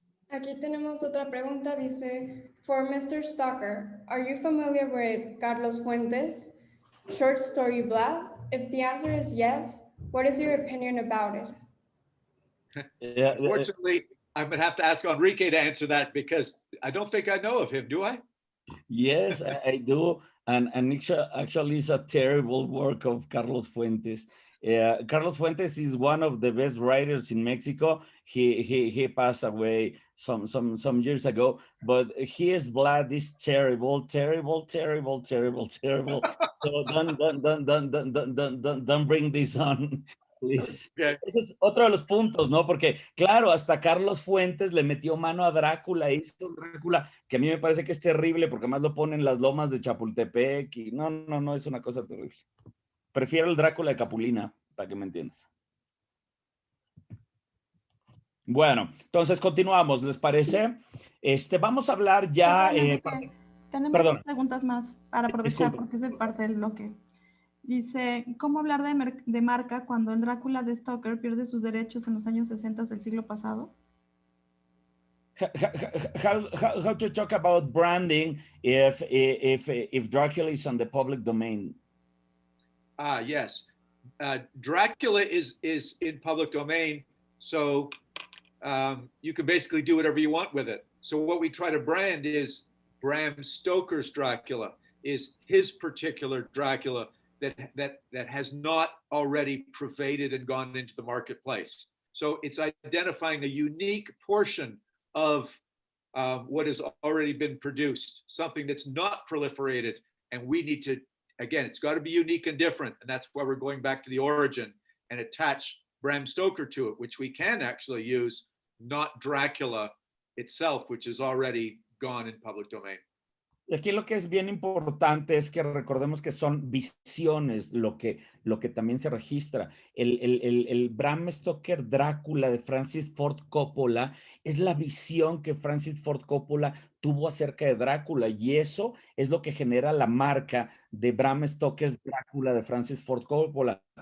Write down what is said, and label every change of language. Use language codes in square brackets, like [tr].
[es] Aquí tenemos otra pregunta, dice, [en] for Mr. Stalker, are you familiar with Carlos Fuentes' short story Blah? If the answer is yes, what is your opinion about it? Unfortunately, I'm going to have to ask Enrique to answer that because I don't think I know of him, do I? Yes, I do. And actually, it's a terrible work of Carlos Fuentes. Carlos Fuentes is one of the best writers in Mexico. He passed away some years ago, but his blood is terrible. So don't bring this on, please. Okay. [es] Ese es otro de los puntos, ¿no? Porque, claro, hasta Carlos Fuentes le metió mano a Drácula, hizo un Drácula que a mí me parece que es terrible porque más lo ponen en las lomas de Chapultepec y no, es una cosa terrible. Prefiero el Drácula de Capulina, para que me entiendas. Bueno, entonces continuamos, ¿les parece? Vamos a hablar ya... Tenemos dos preguntas más para aprovechar. Disculpe. Porque es parte del bloque. Dice, ¿cómo hablar de marca cuando el Drácula de Stoker pierde sus derechos en los años 60 del siglo pasado? [en] How to talk about branding if Dracula is on the public domain? Yes. Dracula is in public domain, so you can basically do whatever you want with it. So what we try to brand is Bram Stoker's Dracula, is his particular Dracula that has not already pervaded and gone into the marketplace. So it's identifying a unique portion of what has already been produced, something that's not proliferated, and we need to, again, it's got to be unique and different, and that's why we're going back to the origin and attach Bram Stoker to it, which we can actually use, not Dracula itself, which is already gone in public domain. [es] Y aquí lo que es bien importante es que recordemos que son visiones lo que también se registra. El Bram Stoker Drácula de Francis Ford Coppola es la visión que Francis Ford Coppola tuvo acerca de Drácula, y eso es lo que genera la marca de Bram Stoker Drácula de Francis Ford Coppola.